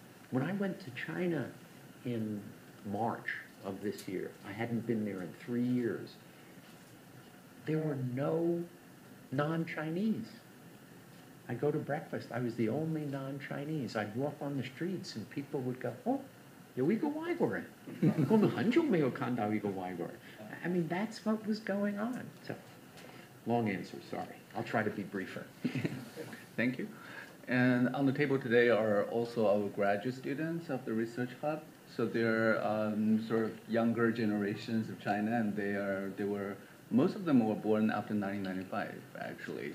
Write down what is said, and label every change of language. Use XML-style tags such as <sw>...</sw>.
<en>When I went to China in March of this year, I hadn't been there in 3 years, there were no non-Chinese. I'd go to breakfast, I was the only non-Chinese. I'd walk on the streets and people would go, oh,</en> <zh>有一个外国人. 我们很久没有看到一个外国人.</zh> <en>I mean, that's what was going on. So, long answer, sorry. I'll try to be briefer. Thank you. And on the table today are also our graduate students of the Research Hub. So they're sort of younger generations of China, and they were most of them were born after 1995, actually.</en>